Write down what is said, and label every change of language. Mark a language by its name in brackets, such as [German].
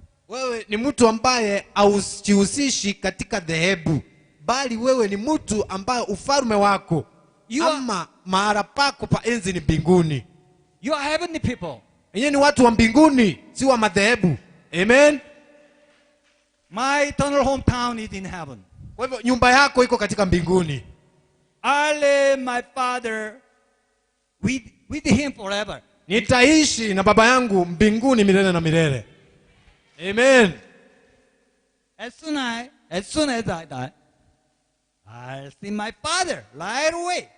[Swahili] Wewe ni mtu ambaye haujihusishi katika dhehebu, bali wewe ni mtu ambaye ufalme wako ama mahali pako pa enzi ni mbinguni. [English] You are heavenly people. [Swahili] Yeye ni watu wa mbinguni, si wa madhehebu. Amen. [English] My eternal hometown is in heaven. [Swahili] Kwa hivyo nyumba yako iko katika mbinguni. [English] I live my father with him forever. [Swahili] Nitaishi na baba yangu mbinguni milele na milele. Amen. [English] As soon as I die, I'll see my father right away.